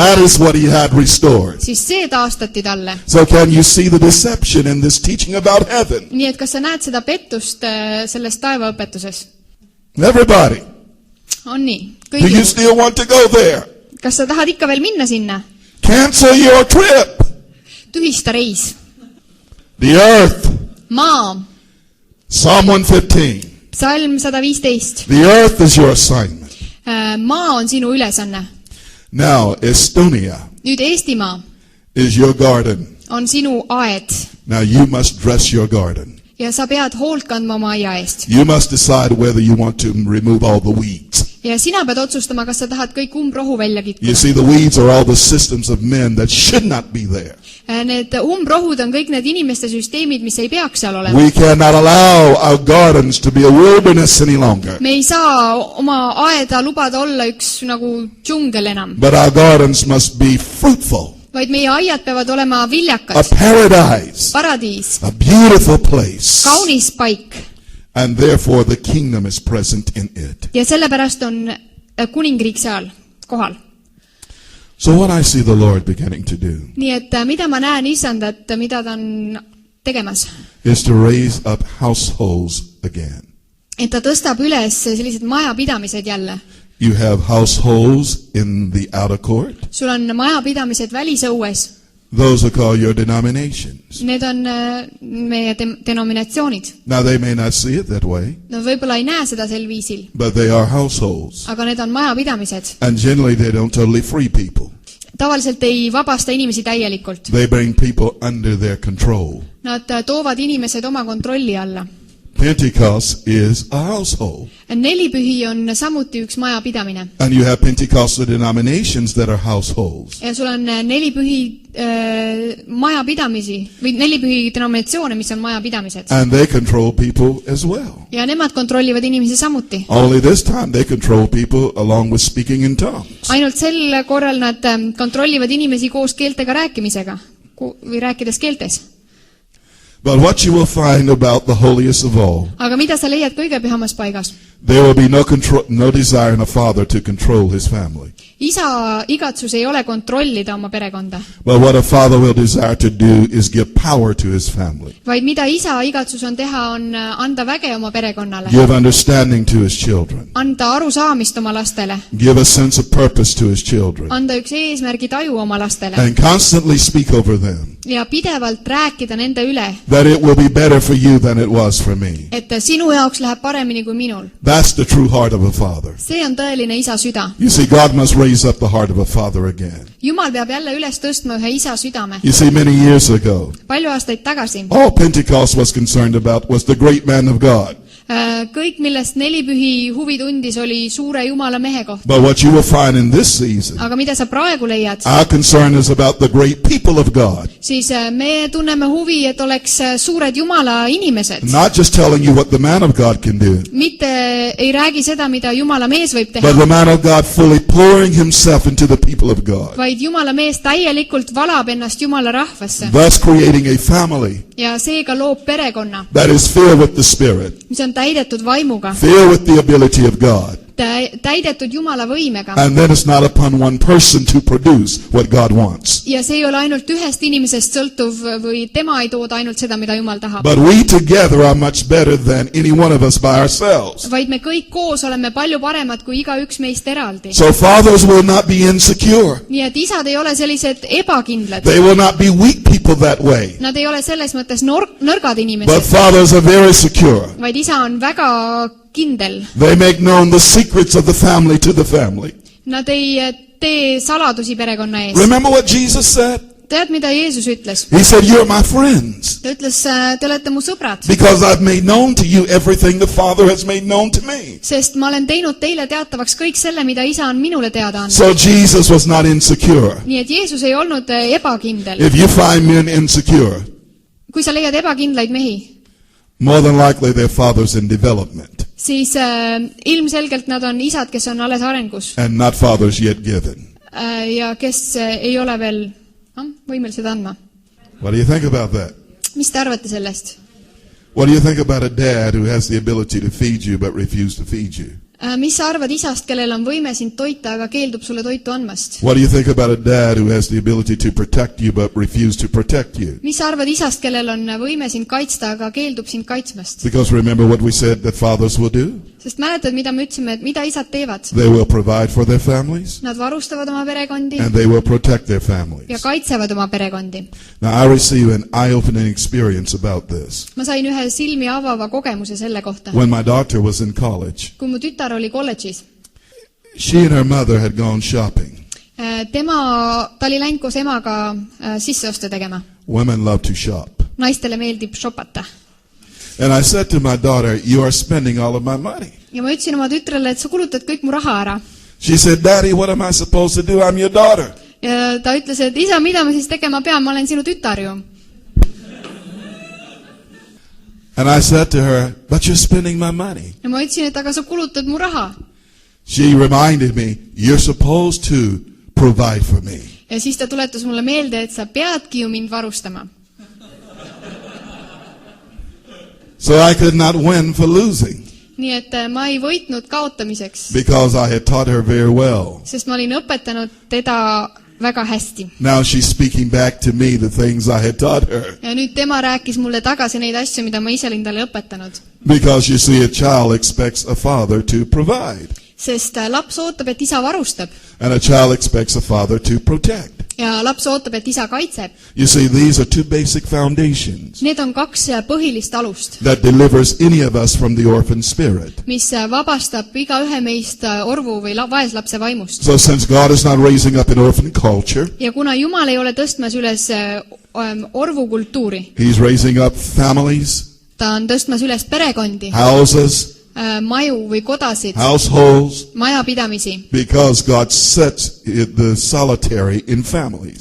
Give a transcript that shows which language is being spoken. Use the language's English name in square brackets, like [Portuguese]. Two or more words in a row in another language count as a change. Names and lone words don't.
[English] that is what he had restored. [Estonian] siis see taastati talle. [English] So can you see the deception in this teaching about heaven? [Estonian] Nii et kas sa näed seda pettust selles taevaõpetuses? [English] Everybody, [Estonian] On nii? [English] do you [Estonian] Kõigil. [English] still want to go there? [Estonian] Kas sa tahad ikka veel minna sinna? [English] Cancel your trip. [Estonian] Tühista reis. [English] The earth. [Estonian] Maa. [English] Psalm 115. [Estonian] Psalm 115. [English] The earth is your assignment. [Estonian] Maa on sinu ülesanne. [English] Now, Estonia [Estonian] Nüüd Eestimaa [English] is your garden. [Estonian] on sinu aed [English] Now you must dress your garden. [Estonian] ja sa pead hoolt kandma oma aia eest. [English] You must decide whether you want to remove all the weeds. [Estonian] Ja sina pead otsustama, kas sa tahad kõik umbrohu välja [English] You [Estonian] kitkuda. [English] see, the weeds are all the systems of men that should not be there. [Estonian] Need umbrohud on kõik need inimeste süsteemid, mis ei peaks seal olema. [English] We cannot allow our gardens to be a wilderness any longer. [Estonian] Me ei saa oma aeda lubada olla üks nagu džungel enam, [English] But our gardens must be fruitful, [Estonian] vaid meie aiad peavad olema [English] a [Estonian] viljakad, [English] paradise, [Estonian] paradiis, [English] a beautiful place. [Estonian] kaunis paik [English] And therefore the kingdom is present in it. [Estonian] ja sellepärast on kuningriik seal kohal. [English] So what I see the Lord beginning to do [Estonian] Nii et mida ma näen isandat, mida ta on tegemas? [English] is to raise up households again. [Estonian] Et ta tõstab üles sellised majapidamised jälle. [English] You have households in the outer court. [Estonian] Sul on majapidamised välisõues. [English] Those are called your denominations. [Estonian] Need on meie denominatsioonid. [English] Now they may not see it that way, [Estonian] No võib-olla ei näe seda sel viisil, [English] but they are households. [Estonian] aga need on majapidamised. [English] And generally they don't totally free people. [Estonian] Tavaliselt ei vabasta inimesi täielikult. [English] They bring people under their control. [Estonian] Nad toovad inimesed oma kontrolli alla. [English] Pentecost is a household. [Estonian] Nelipühi on samuti üks majapidamine. [English] And you have Pentecostal denominations that are households. [Estonian] Ja sul on nelipühi majapidamisi või nelipühi denominatsioone, mis on majapidamised. [English] And they control people as well. [Estonian] Ja nemad kontrollivad inimesi samuti. [English] Only this time they control people along with speaking in tongues. [Estonian] Ainult sel korral nad kontrollivad inimesi koos keeltega rääkimisega või rääkides keeltes. [English] But what you will find about the holiest of all, [Estonian] Aga mida sa leiad kõige pühamas paigas? [English] There will be no desire in a father to control his family. [Estonian] isa igatsus ei ole kontrollida oma perekonda, [English] But what a father will desire to do is give power to his family, [Estonian] vaid mida isa igatsus on teha, on anda väge oma perekonnale, [English] give understanding to his children, [Estonian] anda arusaamist oma lastele, [English] give a sense of purpose to his children, [Estonian] anda üks eesmärgi taju oma lastele [English] and constantly speak over them [Estonian] ja pidevalt rääkida nende üle, [English] that it will be better for you than it was for me. [Estonian] et sinu jaoks läheb paremini kui minul. [English] That's the true heart of a father. [Estonian] See on tõeline isa süda. [English] You see, God must raise up the heart of a father again. [Estonian] Jumal peab jälle üles tõstma ühe isa südame. [English] You see, many years ago, [Estonian] Palju aastaid tagasi [English] all Pentecost was concerned about was the great man of God. [Estonian] kõik, millest nelipühi huvi tundis, oli suure Jumala mehe kohta. [English] But what you will find in this season, [Estonian] Aga mida sa praegu leiad? [English] our concern is about the great people of God. [Estonian] Siis me tunneme huvi, et oleks suured Jumala inimesed. [English] Not just telling you what the man of God can do, [Estonian] Mitte ei räägi seda, mida Jumala mees võib [English] but [Estonian] teha, [English] the man of God fully pouring himself into the people of God, [Estonian] vaid Jumala mees täielikult valab ennast Jumala rahvasse [English] thus creating a family [Estonian] ja seega loob perekonna, [English] that is filled with the Spirit, [Estonian] mis on täidetud vaimuga, [English] filled with the ability of God. [Estonian] täidetud Jumala võimega. [English] And then it's not upon one person to produce what God wants. [Estonian] Ja see ei ole ainult ühest inimesest sõltuv või tema ei tooda ainult seda, mida Jumal tahab. [English] But we together are much better than any one of us by ourselves. [Estonian] Vaid me kõik koos oleme palju paremad kui igaüks meist eraldi. [English] So fathers will not be insecure. [Estonian] Nii et isad ei ole sellised ebakindlad. [English] They will not be weak people that way. [Estonian] Nad ei ole selles mõttes nõrgad [English] But [Estonian] inimesed, [English] fathers are very secure. [Estonian] vaid isa on väga kindel. [English] They make known the secrets of the family to the family. [Estonian] Nad ei tee saladusi perekonna ees. [English] Remember what Jesus said? [Estonian] Tead, mida Jeesus ütles? [English] He said, "You're my friends [Estonian] Ta ütles, te olete mu sõbrad, [English] because I've made known to you everything the Father has made known to me." [Estonian] sest ma olen teinud teile teatavaks kõik selle, mida isa on minule teada andnud. [English] So Jesus was not insecure. [Estonian] Nii et Jeesus ei olnud ebakindel. [English] If you find men insecure, [Estonian] Kui sa leiad ebakindlaid mehi, [English] more than likely they're fathers in development [Estonian] siis ilmselgelt nad on isad, kes on alles arengus [English] and not fathers yet given. [Estonian] ja kes ei ole veel võimelised andma. [English] What do you think about that? [Estonian] Mis te arvate sellest? [English] What do you think about a dad who has the ability to feed you but refuse to feed you? [Estonian] Mis sa arvad isast, kellel on võime sind toita, aga keeldub sulle toitu andmast? [English] What do you think about a dad who has the ability to protect you but refuse to protect you? [Estonian] Mis sa arvad isast, kellel on võime sind kaitsta, aga keeldub sind kaitsmast? [English] Because remember what we said that fathers will do? [Estonian] Sest mäletad, mida me ütlesime, et mida isad teevad? [English] They will provide for their families [Estonian] Nad varustavad oma perekondi [English] and they will protect their [Estonian] ja [English] families. [Estonian] kaitsevad oma perekondi. [English] Now I received an eye-opening experience about this. [Estonian] Ma sain ühe silmi avava kogemuse selle kohta. [English] When my daughter was in college, [Estonian] Kui mu tütar oli kolledžis, [English] she and her mother had gone shopping. [Estonian] ta oli läinud koos emaga sisseoste tegema. [English] Women love to shop. [Estonian] Naistele meeldib shopata. [English] And I said to my daughter, "You are spending all of my money." [Estonian] Ja ma ütlesin oma tütrele, et sa kulutad kõik mu raha ära. [English] She said, "Daddy, what am I supposed to do? I'm your daughter." [Estonian] Ja ta ütles, et isa, mida ma siis tegema pean, ma olen sinu tütar ju. [English] And I said to her, "But you're spending my money." [Estonian] Ja ma ütlesin, et aga sa kulutad mu raha. [English] She reminded me, "You're supposed to provide for me." [Estonian] Ja siis ta tuletas mulle meelde, et sa peadki ju mind varustama. [English] So I could not win for losing [Estonian] Nii et ma ei võitnud kaotamiseks, [English] because I had taught her very well. [Estonian] sest ma olin õpetanud teda väga hästi. [English] Now she's speaking back to me the things I had taught her. [Estonian] Ja nüüd tema rääkis mulle tagasi neid asju, mida ma ise olin talle õpetanud. [English] Because you see, a child expects a father to provide. [Estonian] Sest laps ootab, et isa varustab. [English] And a child expects a father to protect. [Estonian] Ja laps ootab, et isa kaitseb. [English] You see, these are two basic foundations [Estonian] Need on kaks põhilist alust, [English] that delivers any of us from the orphan spirit. [Estonian] mis vabastab igaühe meist orvu või vaeslapse vaimust. [English] So since God is not raising up an orphan culture, [Estonian] Ja kuna Jumal ei ole tõstmas üles orvukultuuri, [English] He's raising up families, [Estonian] ta on tõstmas üles perekondi, [English] houses, [Estonian] maju või kodasid, [English] households, [Estonian] majapidamisi. [English] because God sets the solitary in families.